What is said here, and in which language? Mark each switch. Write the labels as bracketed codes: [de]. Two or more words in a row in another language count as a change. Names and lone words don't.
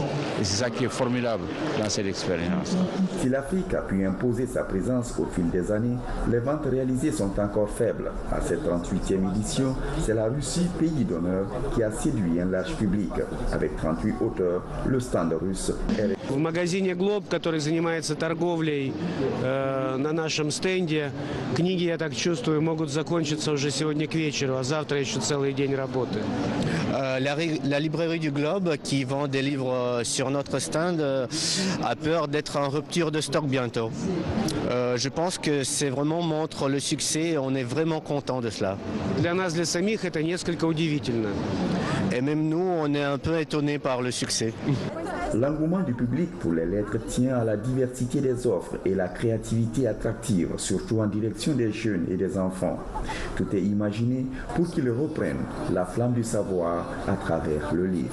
[fr] Et c'est ça qui est formidable dans cette expérience. Si l'Afrique a pu imposer sa présence au fil des années, les ventes réalisées sont encore faibles. À cette 38e édition, c'est la Russie, pays d'honneur, qui a séduit un large public. Avec 38 auteurs, le stand russe est... [ru] В магазине «Глоб», который занимается торговлей на нашем стенде, книги, я так чувствую, могут закончиться уже сегодня к вечеру, а завтра еще целый день работы. [fr] La librairie du Globe, qui vend des livres sur notre stand, a peur d'être en rupture de stock bientôt. Je pense que c'est vraiment montre le succès et on est vraiment content de cela. [ru] Для нас, для самих, это несколько удивительно. [fr] Et même nous, on est un peu étonnés par le succès. L'engouement du public pour les lettres tient à la diversité des offres et la créativité attractive, surtout en direction des jeunes et des enfants. Tout est imaginé pour qu'ils reprennent la flamme du savoir à travers le livre.